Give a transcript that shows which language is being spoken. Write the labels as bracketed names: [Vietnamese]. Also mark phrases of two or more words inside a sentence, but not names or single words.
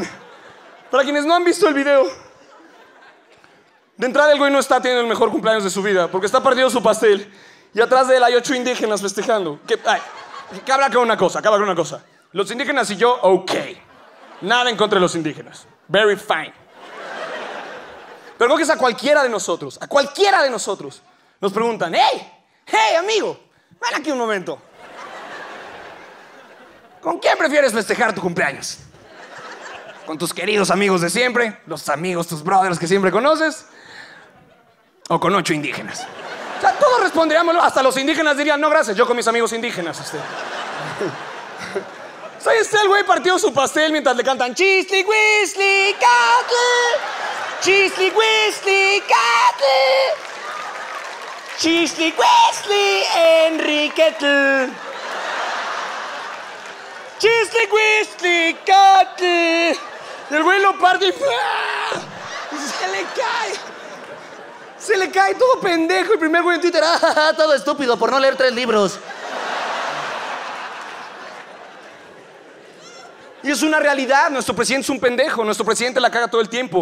[Spanish] Para quienes no han visto el video, de entrada el güey no está teniendo el mejor cumpleaños de su vida porque está partiendo su pastel y atrás de él hay 8 indígenas festejando. Que habla con una cosa. Los indígenas y yo, ok. Nada en contra de los indígenas. [English] Very fine. [Spanish] Pero creo que es a cualquiera de nosotros. Nos preguntan, hey, amigo, ven aquí un momento. ¿Con quién prefieres festejar tu cumpleaños? con tus queridos amigos de siempre, los amigos, tus brothers que siempre conoces, o con 8 indígenas. O sea, todos responderíamos, hasta los indígenas dirían, no, gracias, yo con mis amigos indígenas. O sea, ahí está el güey partido su pastel mientras le cantan Chisli, Wisli, Catli, Chisli, Wisli, Catli, Chisli, Wisli, Enriquetl, Chisli, Wisli, Catli. Y el güey lo parte y se le cae. Se le cae todo pendejo. El primer güey en Twitter, Todo estúpido por no leer 3 libros. Y es una realidad, nuestro presidente es un pendejo, nuestro presidente la caga todo el tiempo.